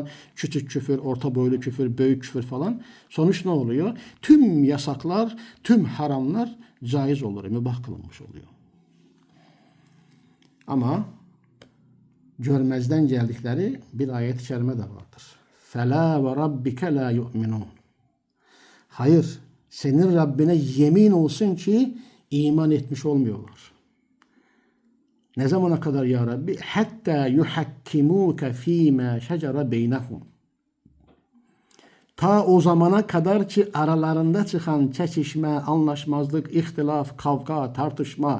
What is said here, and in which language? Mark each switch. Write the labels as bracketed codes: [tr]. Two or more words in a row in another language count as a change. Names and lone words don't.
[tr] Küçük küfür, orta boylu küfür, büyük küfür falan. Sonuç ne oluyor? Tüm yasaklar, tüm haramlar caiz olur, mübah kılınmış oluyor. Ama görmezden geldikleri bir ayet-i kerime de vardır. [ar] فَلَا وَرَبِّكَ لَا يُؤْمِنُونَ. [tr] Hayır, senin Rabbine yemin olsun ki iman etmiş olmuyorlar. Ne zamana kadar [ar] يا ربي? حتى يحكموك فيما شجر بينهم. [tr] Ta o zamana kadar ki aralarında çıkan çekişme, anlaşmazlık, ihtilaf, kavga, tartışma.